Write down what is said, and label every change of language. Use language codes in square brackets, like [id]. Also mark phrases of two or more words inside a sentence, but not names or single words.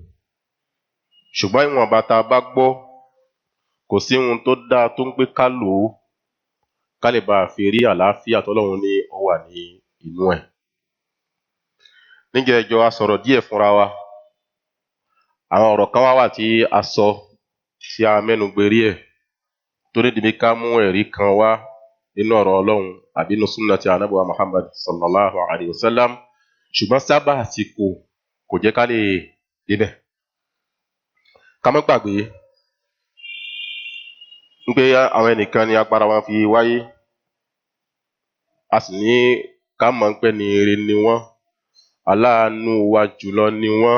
[yo] Ṣùgbọ́n ìwọ̀nba tá a bá gbọ́, kò sí ohun tó dáa tó ń pé ká lò ó, ká lè bá a fi rí àlàáfíà t'Ọlọ́run ní ó wà ní inú ẹ̀. Níjẹ̀jọ́ a sọ̀rọ̀ díẹ̀ fúnra wa. Àwọn ọ̀rọ̀ kan wà tí a sọ tí a mẹ́nu gbérí ẹ̀ tó ní dìbí ká mú ẹ̀rí kan wá nínú ọ̀rọ̀ Ọlọ́run àbí nínú súnnà ti Ànábì wa Muhammad [ar] صلى الله عليه وسلم, [yo] ṣùgbọ́n sábà àsìkò kò jẹ́ ká lè débẹ̀. Ká má gbàgbé pé àwọn ẹnìkan ni agbára wọn fi wáyé, a sì ní ká mọ̀ pé ní ire ni wọ́n, aláàánú wa jùlọ ni wọ́n.